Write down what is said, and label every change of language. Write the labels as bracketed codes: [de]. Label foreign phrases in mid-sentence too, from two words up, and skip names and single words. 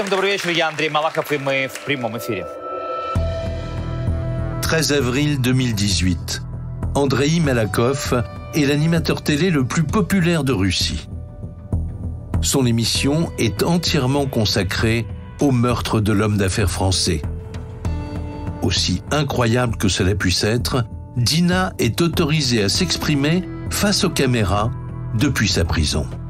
[ru] вечер, я Андрей Малахов, и мы в прямом эфире. [fr] 13 avril 2018. Andrei Malakov est l'animateur télé le plus populaire de Russie. Son émission est entièrement consacrée au meurtre de l'homme d'affaires français. Aussi incroyable que cela puisse être, Dina est autorisée à s'exprimer face aux caméras depuis sa prison.